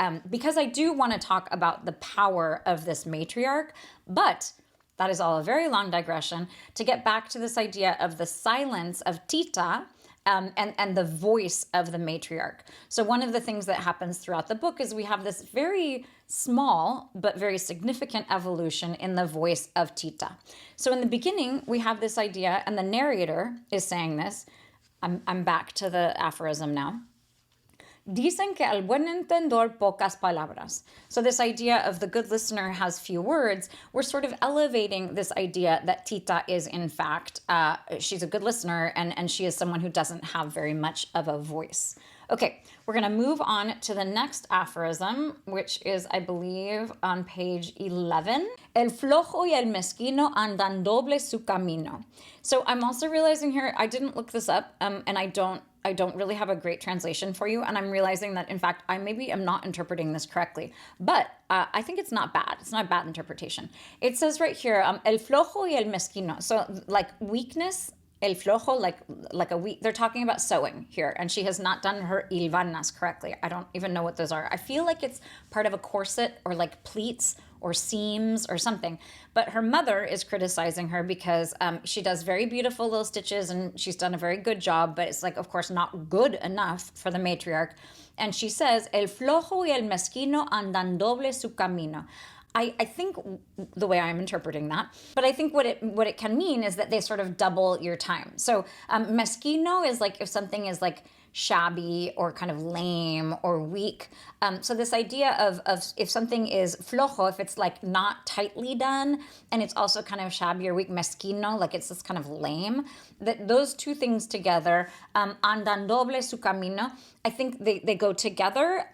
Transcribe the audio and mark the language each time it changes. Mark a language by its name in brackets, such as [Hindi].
[English] Because I do want to talk about the power of this matriarch, but that is all a very long digression to get back to this idea of the silence of Tita and the voice of the matriarch. So one of the things that happens throughout the book is we have this very small but very significant evolution in the voice of Tita. So in the beginning, we have this idea, and the narrator is saying this. I'm back to the aphorism now. [Spanish] Dicen que al buen entendedor pocas palabras. [English] So this idea of the good listener has few words, we're sort of elevating this idea that Tita is in fact, she's a good listener and she is someone who doesn't have very much of a voice. Okay, we're going to move on to the next aphorism, which is, I believe, on page 11. [Spanish] El flojo y el mezquino andan doble su camino. [English] So I'm also realizing here, I didn't look this up, and I don't really have a great translation for you, and I'm realizing that, in fact, I maybe am not interpreting this correctly, but I think it's not bad. It's not a bad interpretation. It says right here, [Spanish] el flojo y el mezquino. [English] So, like, weakness, [Spanish] el flojo, [English] like a weak, they're talking about sewing here, and she has not done her hilvanas correctly. I don't even know what those are. I feel like it's part of a corset or like pleats or seams or something. But her mother is criticizing her because she does very beautiful little stitches and she's done a very good job, but it's like, of course, not good enough for the matriarch. And she says, [Spanish] el flojo y el mezquino andan doble su camino. [English] I think the way I'm interpreting that, but I think what it can mean is that they sort of double your time. So mezquino is like if something is like shabby or kind of lame or weak. So this idea of if something is flojo, if it's like not tightly done and it's also kind of shabby or weak, mezquino, like it's just kind of lame, that those two things together, [Spanish] andan doble su camino, [English] I think they go together.